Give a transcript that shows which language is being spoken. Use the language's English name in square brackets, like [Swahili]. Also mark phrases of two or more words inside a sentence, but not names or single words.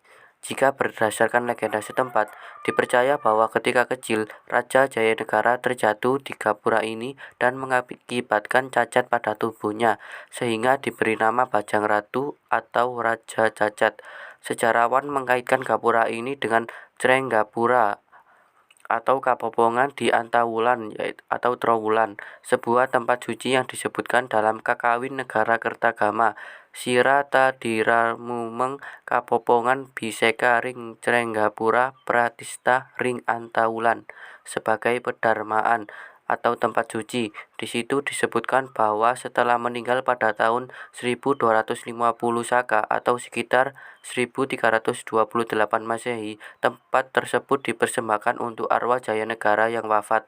[Indonesian] Jika berdasarkan legenda setempat, dipercaya bahwa ketika kecil, Raja Jayanegara terjatuh di gapura ini dan mengakibatkan cacat pada tubuhnya, sehingga diberi nama Bajang Ratu atau Raja Cacat. Sejarawan mengkaitkan gapura ini dengan Crenggapura atau Kapopongan di Antawulan atau Trowulan, sebuah tempat suci yang disebutkan dalam Kakawin Negara Kertagama. [Kawi] Sira Tadiramumeng Kapopongan Biseka ring Crenggapura Pratista ring Antawulan [Indonesian] sebagai pedarmaan atau tempat suci. Di situ disebutkan bahwa setelah meninggal pada tahun 1250 Saka atau sekitar 1328 Masehi, tempat tersebut dipersembahkan untuk arwah Jayanegara yang wafat.